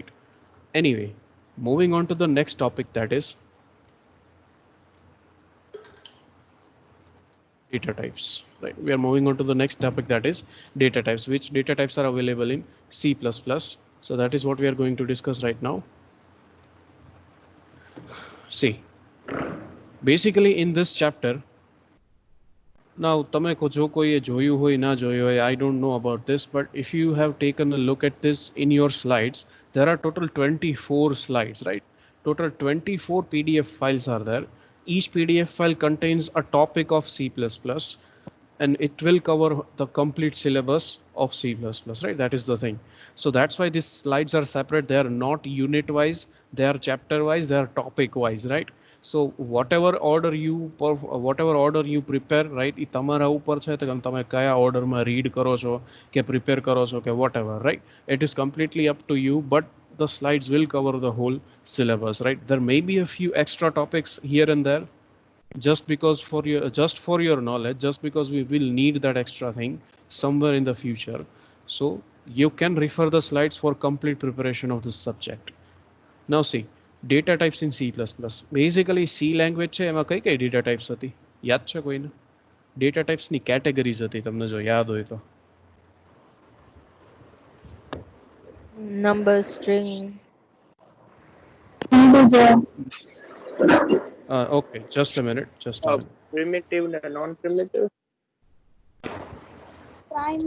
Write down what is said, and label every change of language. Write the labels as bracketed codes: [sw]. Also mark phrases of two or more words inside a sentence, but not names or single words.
[en] Anyway, moving on to the next topic, that is data types, right? We are moving on to the next topic, that is data types. Which data types are available in C++? So that is what we are going to discuss right now. See, basically in this chapter, now [gu] તમે જો કોઈએ જોયું હોય ના જોયું હોય, [en] I don't know about this, but if you have taken a look at this in your slides, there are total 24 slides, right? Total 24 PDF files are there. Each PDF file contains a topic of C++, and it will cover the complete syllabus of C++, right? That is the thing. So that's why these slides are separate. They are not unit wise, they are chapter wise, they are topic wise, right? So whatever order you prepare, right, [gu] એ તમારા ઉપર છે તમે કયા ઓર્ડરમાં રીડ કરો છો કે પ્રિપેર કરો છો કે [en] whatever, right? It is completely up to you, but the slides will cover the whole syllabus, right? There may be a few extra topics here and there, just for your knowledge, just because we will need that extra thing somewhere in the future. So you can refer the slides for complete preparation of this subject. Now see, data types in C++. Basically C language [gu] છે, એમાં કઈ [en] data types [gu] હતી યાદ છે કોઈને? [en] Data types [gu] ની categories હતી, તમને જો યાદ હોય તો. [en] Number, string. Okay, just a minute. Primitive and non-primitive. Primary.